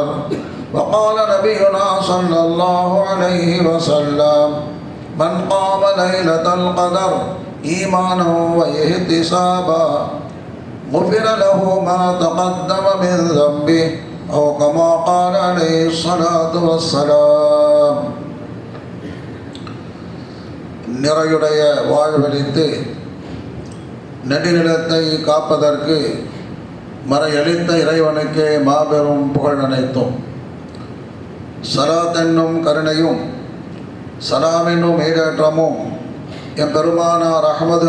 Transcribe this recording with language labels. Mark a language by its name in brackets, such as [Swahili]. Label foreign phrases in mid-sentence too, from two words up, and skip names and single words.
[Arabic] وقال نبينا صلى الله عليه وسلم من قام ليلة القدر إيمانا واحتسابا غفر له ما تقدم من ذنبه أو كما قال عليه الصلاة والسلام. [Tamil] நிறையுடைய வாழ்வழித்து நெடுநிலத்தை காப்பதற்கு மறையளித்த இறைவனுக்கே மாபெரும் புகழ் அனைத்தும். சலாத் என்னும் கருணையும் சலாம் என்னும் ஈடேற்றமும் என் பெருமானார் அஹ்மது